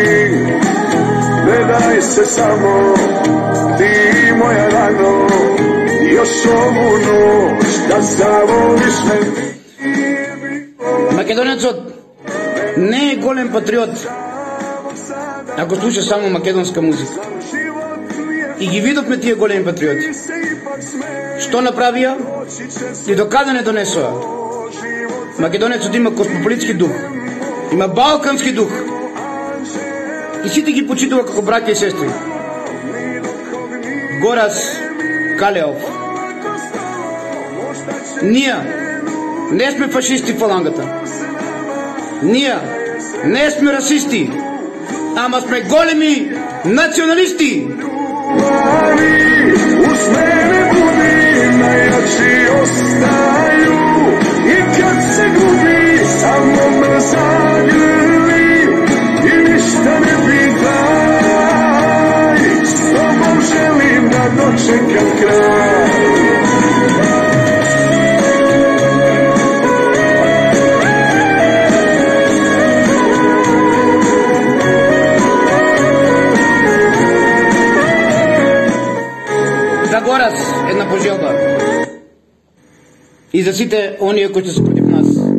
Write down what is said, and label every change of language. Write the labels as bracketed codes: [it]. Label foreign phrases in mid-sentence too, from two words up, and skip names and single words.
[sr] Ne daj se samo ti moja rano, još ovu noć da zavoliš me. [mk] Македонецот не е голем патриот ако слуша само македонска музика. И ги видовме тие големи патриоти. Што направија и до каде не донесоа. Македонецот има космополитски дух, има балкански дух и сите ги почитува како браќа и сестри. Горас Калеов. Ние не сме фашисти в фалангата. Ние не сме расисти, ама сме големи националисти. [sr] Uz mene budi, najjači ostaju i kad se gubi samo me zagrli i ništa ne pitaj, s tobom želim da dočekam kraj. [mk] За Горас една пожелба и за сите оние кои се против нас.